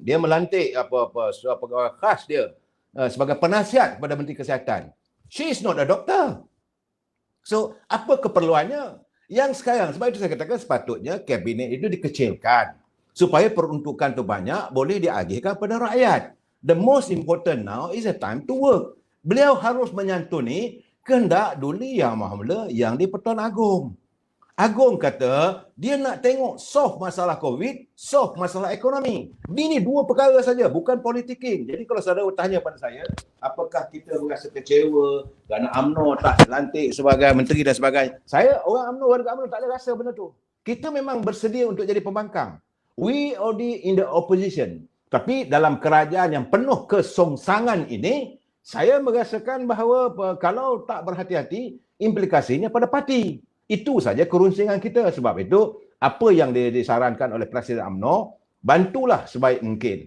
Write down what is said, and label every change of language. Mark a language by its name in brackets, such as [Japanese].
[Malay] Dia melantik pegawai khas dia sebagai penasihat kepada Menteri Kesihatan. [English] She is not a doctor. So, [Malay] apa keperluannya? Yang sekarang, sebab itu saya katakan sepatutnya kabinet itu dikecilkan. Supaya peruntukan itu banyak, boleh diagihkan kepada rakyat. [English] The most important now is a time to work. [Malay] Beliau harus menyantuni kehendak Duli Yang Maha Mula yang di Pertuan Agong. Agong kata, dia nak tengok solve masalah COVID, solve masalah ekonomi. Ini dua perkara saja, bukan politiking. Jadi kalau saudara bertanya pada saya, apakah kita merasa kecewa kerana UMNO tak lantik sebagai menteri dan sebagainya. Saya, warga UMNO tak ada rasa benda tu. Kita memang bersedia untuk jadi pembangkang. [English] We already in the opposition. [Malay] Tapi dalam kerajaan yang penuh kesongsangan ini, saya merasakan bahawa kalau tak berhati-hati, implikasinya pada parti. Itu saja kerunsingan kita. Sebab itu, apa yang disarankan oleh Presiden UMNO, bantulah sebaik mungkin.